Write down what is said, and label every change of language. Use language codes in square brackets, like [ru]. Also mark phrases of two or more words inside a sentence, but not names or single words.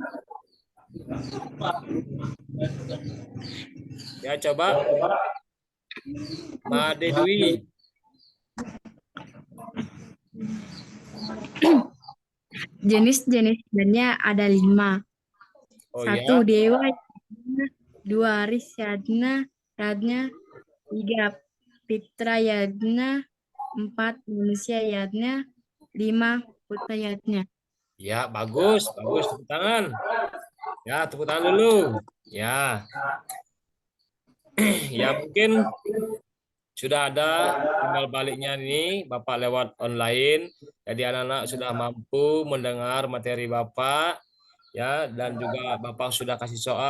[id] Ya, coba Made Dwi. Jenis-jenisnya ada 5. Oh 1 ya, dewa yadnya, 2 Aris yadnya, 3 Pitra yadnya, 4 manusia yadnya, 5 Putra yadnya. ya bagus, bagus. Tepuk tangan. Ya, tepuk tangan dulu. Ya, ya mungkin sudah ada timbal baliknya nih Bapak lewat online. Jadi anak-anak sudah mampu mendengar materi Bapak ya dan juga Bapak sudah kasih soal.